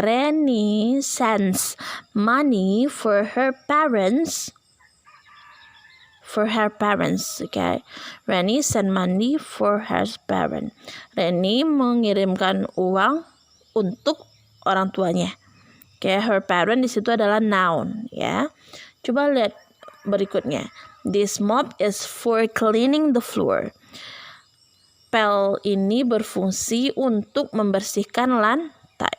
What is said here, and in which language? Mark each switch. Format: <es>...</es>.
<en>Reni sends money for her parents. Okay. Reni send money for her parents.</en> <id>Reni mengirimkan uang untuk orang tuanya. Okay, her parent di situ adalah noun ya. Coba lihat berikutnya.</id> <en>This mop is for cleaning the floor.</en> <id>Pel ini berfungsi untuk membersihkan lantai.</id>